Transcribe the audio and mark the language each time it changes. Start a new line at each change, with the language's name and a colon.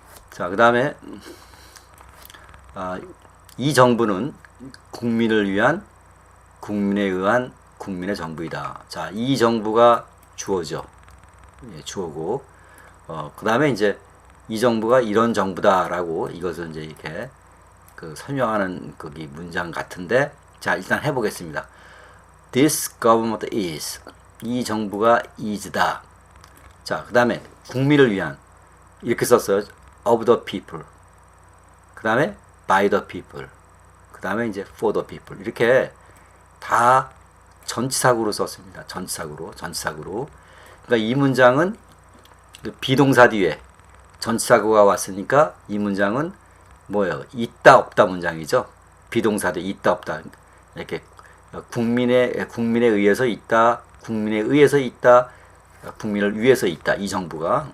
Korean: 자, 그 다음에 이 정부는 국민을 위한, 국민에 의한 국민의 정부이다. 자, 이 정부가 주어죠. 예, 주어고, 그 다음에 이제 이 정부가 이런 정부다라고 이것을 이제 이렇게 그 설명하는 거기 문장 같은데, 자, 일단 해보겠습니다.
English: This government is,
Korean: 이 정부가
English: is다.
Korean: 자, 그 다음에 국민을 위한, 이렇게 썼어요.
English: of the people.
Korean: 그 다음에
English: by the people.
Korean: 그 다음에 이제
English: for the people.
Korean: 이렇게 다 전치사구로 썼습니다. 전치사구로. 그러니까 이 문장은 비동사 뒤에 전치사구가 왔으니까 이 문장은 뭐예요? 있다 없다 문장이죠. 비동사 뒤에 있다 없다. 이렇게 국민에 의해서 있다, 국민에 의해서 있다, 국민을 위해서 있다. 이 정부가.